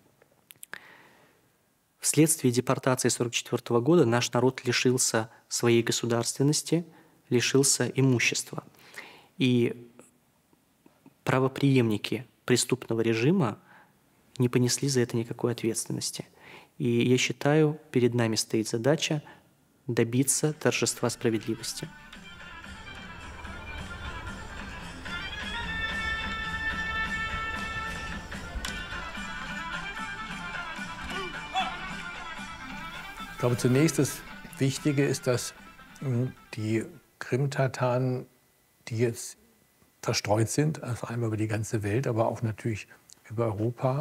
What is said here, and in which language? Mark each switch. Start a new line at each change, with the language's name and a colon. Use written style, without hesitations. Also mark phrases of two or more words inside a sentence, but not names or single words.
Russian: Вследствие депортации 1944 года наш народ лишился своей государственности, лишился имущества. И правопреемники преступного режима не понесли за это никакой ответственности. И я считаю, перед нами стоит задача добиться торжества справедливости.
German: Ich glaube, zunächst das Wichtige ist, dass die Krimtataren, die jetzt verstreut sind, also einmal über die ganze Welt, aber auch natürlich über Europa.